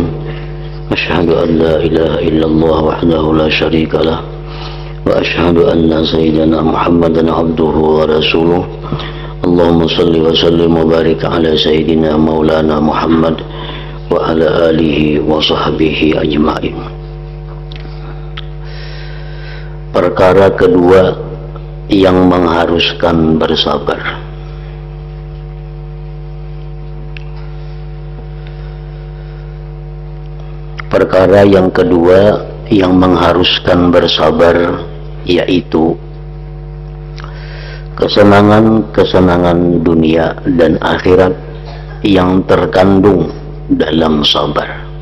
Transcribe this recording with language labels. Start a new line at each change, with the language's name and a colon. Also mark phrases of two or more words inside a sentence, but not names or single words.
Arabic: أشهد أن لا إله إلا الله وحده لا شريك له وأشهد أن سيدنا محمدا عبده ورسوله. اللهم صل وسلم وبارك على سيدنا مولانا محمد وعلى آله وصحبه أجمعين.
Indonesian: Perkara kedua yang mengharuskan bersabar. Perkara yang kedua yang mengharuskan bersabar yaitu kesenangan-kesenangan dunia dan akhirat yang terkandung dalam sabar.